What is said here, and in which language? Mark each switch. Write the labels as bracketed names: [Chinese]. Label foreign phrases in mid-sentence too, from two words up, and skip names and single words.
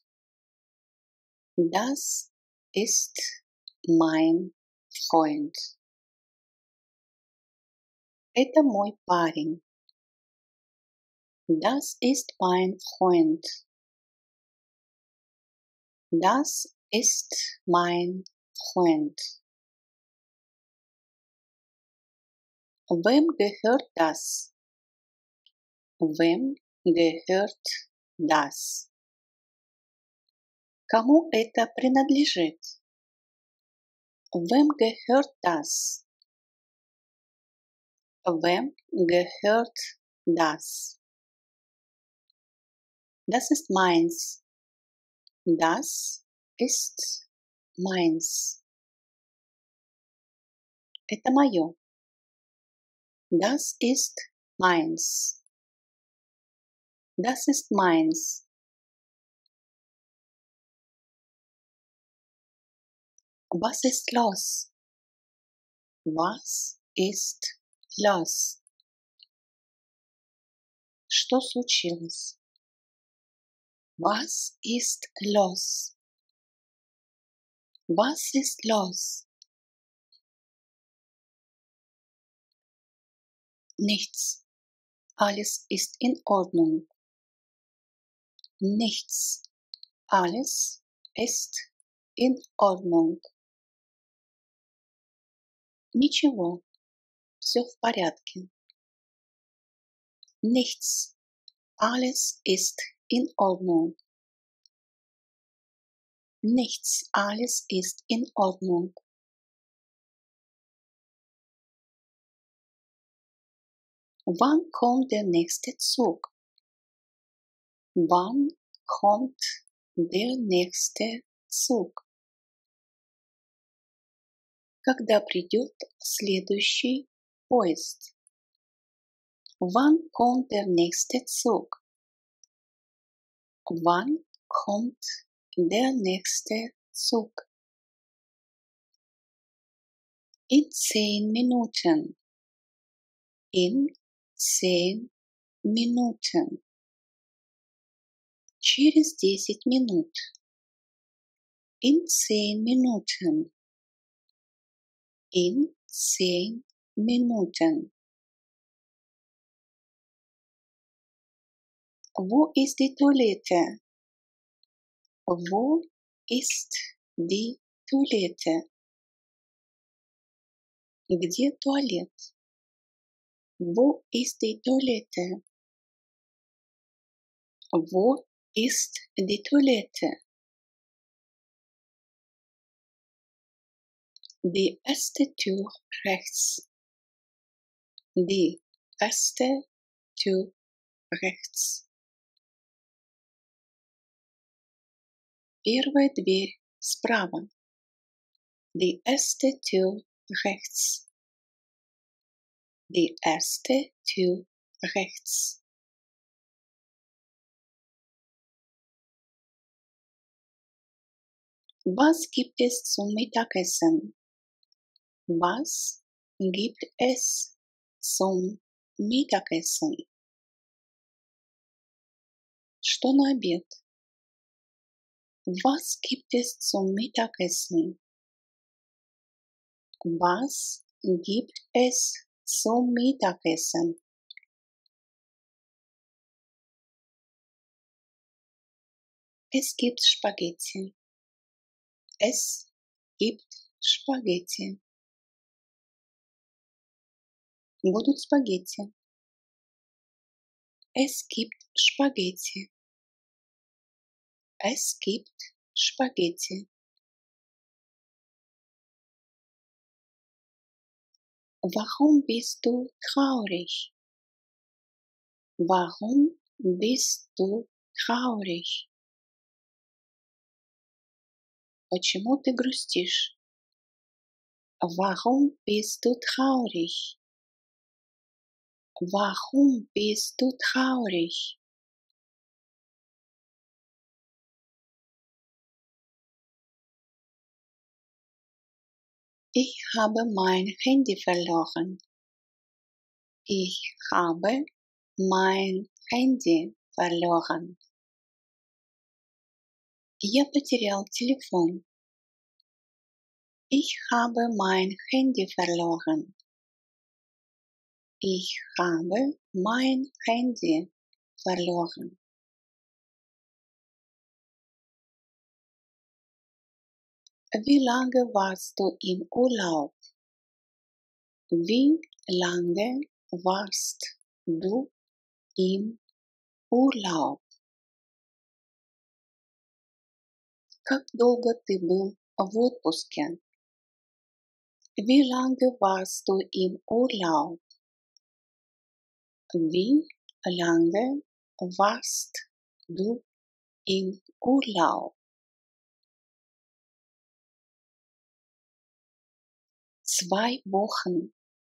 [German] Das ist mein Freund. [Russian] Это мой парень. [German] Das ist mein Freund. Das ist mein Freund. Wem gehört das? Wem gehört das? [Russian] Кому это принадлежит? [German] Wem gehört das? Wem gehört das? Das ist meins. Das ist meins. [Russian] Это моё. [German] Das ist meins. Das ist meins. Was ist los? Was ist los? [Russian] Что случилось? [German] Was ist los? Was ist los? Nichts. Alles ist in Ordnung. Nichts. Alles ist in Ordnung. [Russian] Ничего. Всё в порядке. [German] Nichts. Alles ist in Ordnung. Nichts. Alles ist in Ordnung. Wann kommt der nächste Zug? Wann kommt der nächste Zug? [Russian] Когда придет следующий поезд? [German] Wann kommt der nächste Zug? Wann kommt der nächste Zug? In 10 Minuten. In 10 Minuten. [Russian] Через 10 минут. [German] In 10 Minuten. In 10 Minuten. Wo ist die Toilette? Wo ist die Toilette? [Russian] Где туалет? [German] Wo ist die Toilette? Wo ist die Toilette? Die erste Tür rechts. Die erste Tür rechts. [Russian] Первая дверь справа. [German] Die erste Tür rechts. Die erste Tür rechts. Was gibt es zum Mittagessen? Was gibt es zum Mittagessen? [Russian] Что на обед? [German] Was gibt es zum Mittagessen? Was gibt es zum Mittagessen? Es gibt Spaghetti. Es gibt Spaghetti. [Russian] Будут спагетти. [German] Es gibt Spaghetti. Es gibt Spaghetti. Warum bist du traurig? Warum bist du traurig? [Russian] Почему ты грустишь? [German] Warum bist du traurig? Warum bist du traurig? Ich habe mein Handy verloren. Ich habe mein Handy verloren. [Russian] Я потерял телефон. [German] Ich habe mein Handy verloren. Ich habe mein Handy verloren. Wie lange warst du im Urlaub? Wie lange warst du im Urlaub? [Russian] Как долго ты был в отпуске? [German] Wie lange warst du im Urlaub? Wie lange warst du im Urlaub? 2 Wochen.